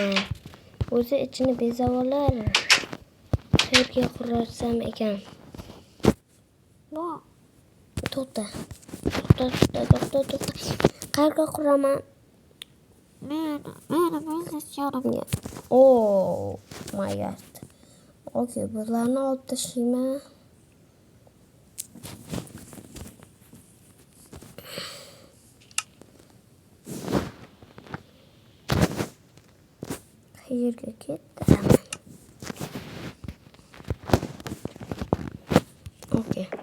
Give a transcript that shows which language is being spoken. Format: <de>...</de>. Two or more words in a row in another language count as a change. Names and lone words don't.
<uz>O'zi ichini bezab olar. Qayerga qurarsam ekan? To'xta. Qayerga quraman? Meni biznes yerim.</uz> <en>Oh my god.</en> <uz>Okey, bularni olib tashlayman. Qayerga ketdi? Okey.</uz>